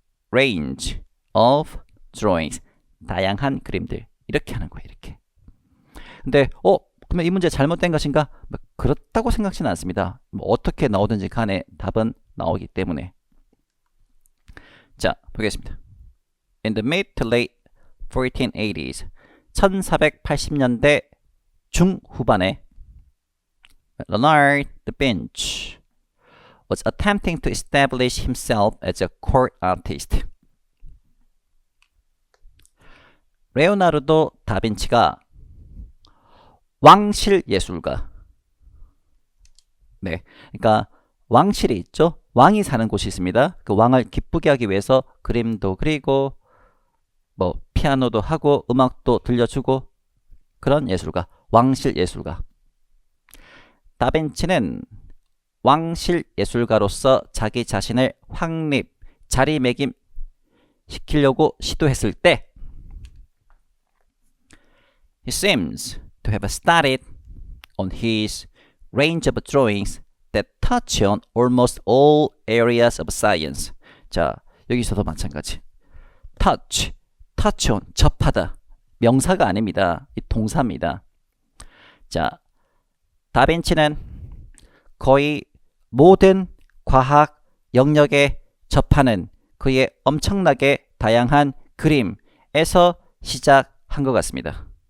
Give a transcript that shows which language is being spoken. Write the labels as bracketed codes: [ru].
[en] range of drawings [ko] 다양한 그림들 이렇게 하는 거예요. 이렇게. 근데 그러면 이 문제 잘못된 것인가? 그렇다고 생각지는 않습니다. 어떻게 나오든지 간에 답은 나오기 때문에. 자, 보겠습니다. [en] In the mid to late 1480s [ko] 1480년대 중후반에 [en] Leonard da Vinci was attempting to establish himself as a court artist. [ko] 레오나르도 다빈치가 왕실 예술가. 네, 그러니까 왕실이 있죠. 왕이 사는 곳이 있습니다. 그 왕을 기쁘게 하기 위해서 그림도 그리고 뭐 피아노도 하고 음악도 들려주고 그런 예술가, 왕실 예술가. 다빈치는 왕실 예술가로서 자기 자신을 확립, 자리매김 시키려고 시도했을 때 [en] He seems to have started on his range of drawings that touch on almost all areas of science. [ko] 자, 여기서도 마찬가지. touch on, 접하다. 명사가 아닙니다. 이 동사입니다. 자, 다빈치는 거의 모든 과학 영역에 접하는 그의 엄청나게 다양한 그림에서 시작한 것 같습니다.